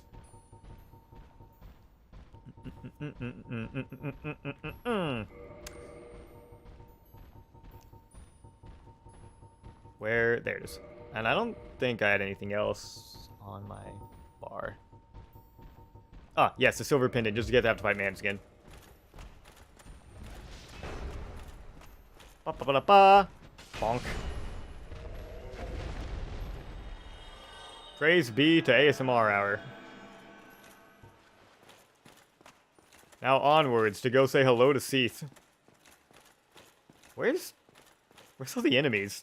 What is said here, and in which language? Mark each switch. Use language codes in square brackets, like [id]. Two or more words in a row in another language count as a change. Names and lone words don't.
[en] Where? There it is. And I don't think I had anything else on my bar. Ah, yes, the silver pendant, just to get to have to fight Manskin. Ba-ba-ba-ba-ba. Bonk. Praise be to ASMR Hour. Now onwards to go say hello to Seath. Where's all the enemies?